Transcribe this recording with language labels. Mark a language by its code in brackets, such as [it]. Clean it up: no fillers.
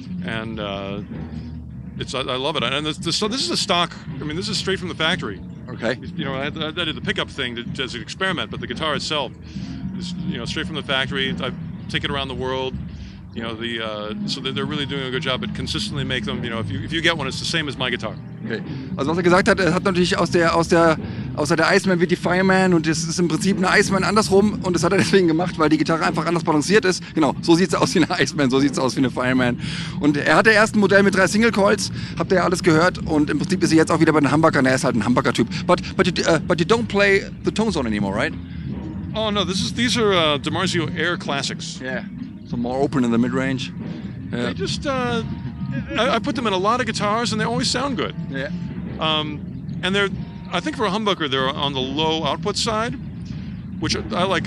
[en] And I love it. And this is a stock. I mean, this is straight from the factory. Okay. You know, I did the pickup thing as an experiment, but the guitar itself is, you know, straight from the factory. I take it around the world. You know, so they're really doing a good job at consistently make them. You know, if you get one, it's the same as my guitar. Okay. [de] Also was er gesagt hat, er hat natürlich aus der Iceman wird die Fireman und das ist im Prinzip eine Iceman andersrum und das hat er deswegen gemacht, weil die Gitarre einfach anders balanciert ist. Genau, so sieht es aus wie eine Iceman, so sieht es aus wie eine Fireman. Und er hatte erst ein Modell mit 3 Single Coils, habt ihr ja alles gehört und im Prinzip ist er jetzt auch wieder bei den Humbuckern, er ist halt ein Humbucker-Typ. [en] But you don't play the tone zone anymore, right? Oh no, these are DiMarzio Air Classics. Yeah. So more open in the mid-range. They just, I put them in a lot of guitars and they always sound good. Yeah. And I think for a humbucker, they're on the low output side, which I like.